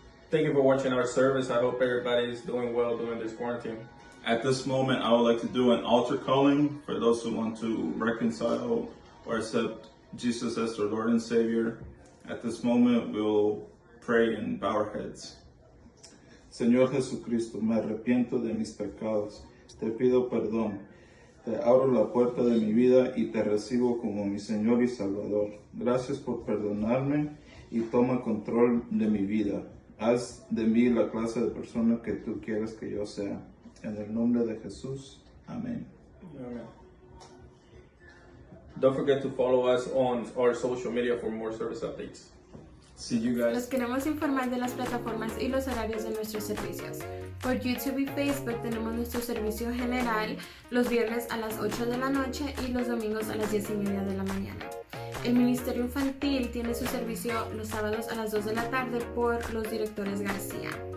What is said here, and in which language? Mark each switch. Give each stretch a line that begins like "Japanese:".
English: Thank you for watching our service. I hope everybody is doing well during this quarantine. At this moment, I would like to do an altar calling for those who want to reconcile or accept Jesus as their Lord and Savior. At this moment, we'll pray and bow our heads.
Spanish: Señor Jesucristo, me arrepiento de mis pecados. Te pido perdón. Te abro la puerta de mi vida y te recibo como mi Señor y Salvador. Gracias por perdonarme y toma control de mi vida. Haz de mí la clase de persona que tú quieres que yo sea. En el nombre de Jesús. Amén.
English: Amen. Don't forget to follow us on our social media for more service updates. See you guys.
Spanish: Los queremos informar de las plataformas y los horarios de nuestros servicios. Por YouTube y Facebook tenemos nuestro servicio general los viernes a las 8 de la noche y los domingos a las 10:30 de la mañana. El Ministerio Infantil tiene su servicio los sábados a las 2 de la tarde por los directores García.